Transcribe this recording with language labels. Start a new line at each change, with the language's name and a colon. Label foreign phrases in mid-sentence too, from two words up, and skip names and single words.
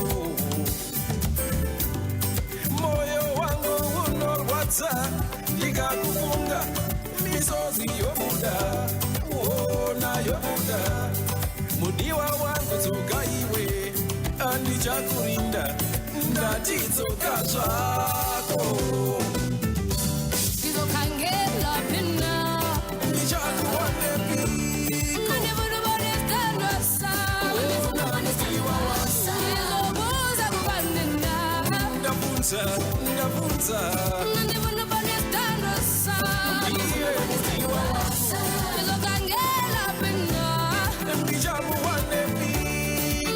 Shona: moyo wangu unorwadza ndikakufunga misozi yobuda yobuda mudiwa wangu tsoka iwe andichakurinda ndati tsoka zvako
North Ndebele: Ngizokhangela phina.
Shona: ndichakuone piko
North Ndebele: Nandifuna ukubona isithandwa sami. Ngizobuza kukanina.
Shona: ndavunza
North Ndebele: Nandifuna ukubona isithandwa sami. Ngizokhangela phina.
Shona: ndichakuone piko